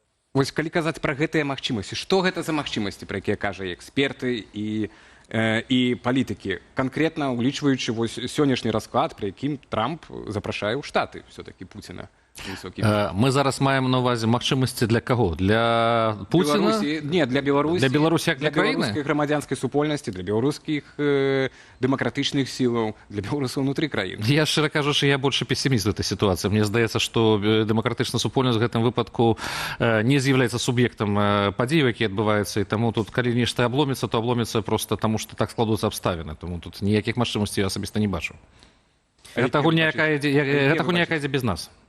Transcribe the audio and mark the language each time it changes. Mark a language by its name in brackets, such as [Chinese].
[Belarusian] Вось калі казаць пра гэтыя магчымасці, што гэта за магчымасці, пра якія кажа эксперты і палітыкі, канкрэтна улічваючы вось сённяшні расклад, пры якім Трамп запрашае ў Штаты ўсё-такі Пуціна? Мы зараз маем на увазе магчымасці для каго? Для Пуціна? Не, для Беларусі. Для Беларусі як для краіны? Для беларускай грамадзянскай супольнасці, для беларускіх дэмакратычных сілаў, для беларусаў унутры краіны. [Russian] Я, [Belarusian] шчыра кажучы, [Russian] я больше пессіміст в этой ситуации. [Belarusian] Мне здаецца, што дэмакратычная супольнасць в гэтым выпадку не з'яўляецца суб'ектам падзеяў, якія адбываюцца, і таму тут, калі нешта абломіцца, то абломіцца просто таму, што так складуцца абставіны. Таму тут ніякіх магчымасцей я асабіста не бачу. Гэта гульня, якая ідзе без нас.